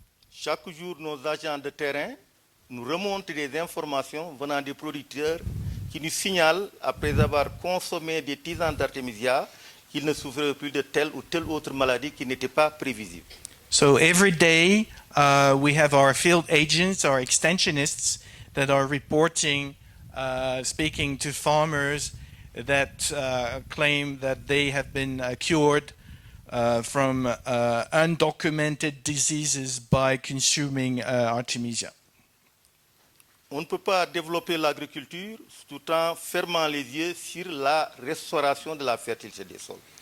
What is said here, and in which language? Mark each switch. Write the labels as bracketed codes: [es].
[fr] Chaque jour, nos agents de terrain nous remontent des informations venant des producteurs qui nous signalent, après avoir consommé des tisanes d'artémisia, qu'ils ne souffraient plus de telle ou telle autre maladie qui n'était pas prévisible. [en] So every day we have our field agents, our extensionists that are reporting, speaking to farmers that claim that they have been cured from undocumented diseases by consuming Artemisia. [fr] On ne peut pas développer l'agriculture tout en fermant les yeux sur la restauration de la fertilité des sols.